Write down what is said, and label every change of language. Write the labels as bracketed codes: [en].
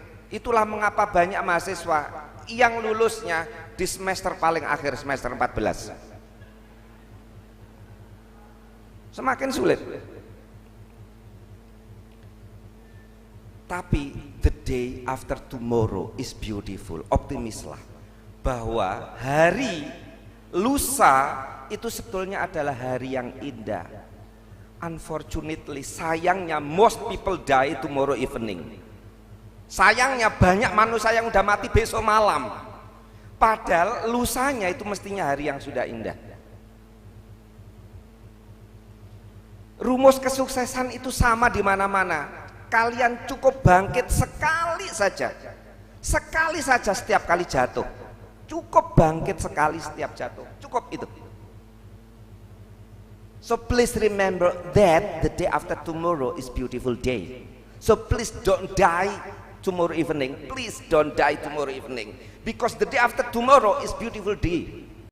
[id] Itulah mengapa banyak mahasiswa yang lulusnya di semester paling akhir, semester 14. Semakin sulit. Tapi [en] the day after tomorrow is beautiful. [id] Optimislah bahwa hari lusa itu sebetulnya adalah hari yang indah. [en] Unfortunately, [id] sayangnya [en] most people die tomorrow evening. [id] Sayangnya banyak manusia yang udah mati besok malam. Padahal lusanya itu mestinya hari yang sudah indah. Rumus kesuksesan itu sama di mana-mana. Kalian cukup bangkit sekali saja setiap kali jatuh. Cukup bangkit sekali setiap jatuh, cukup itu. [en] So please remember that the day after tomorrow is beautiful day. So please don't die tomorrow evening. Please don't die tomorrow evening, because the day after tomorrow is beautiful day.